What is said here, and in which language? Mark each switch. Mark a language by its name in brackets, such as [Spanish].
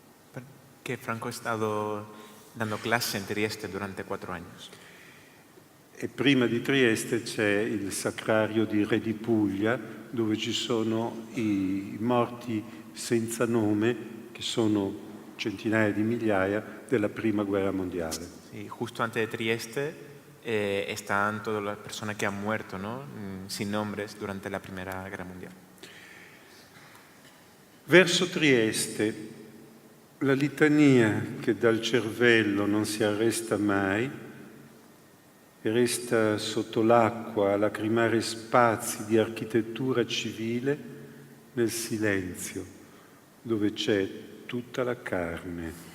[Italian] Perché Franco è stato dando classe in Trieste durante 4 anni. E prima di Trieste c'è il Sacrario di Re di Puglia, dove ci sono i morti senza nome, che sono centinaia di migliaia, della Prima Guerra Mondiale. [Spanish] Sí, justo antes de Trieste están todas las personas que han muerto, ¿no? Sin nombres durante la Primera Guerra Mundial. [Italian] Verso Trieste, la litania che dal cervello non si arresta mai e resta sotto l'acqua a lacrimare spazi di architettura civile nel silenzio, dove c'è tutta la carne.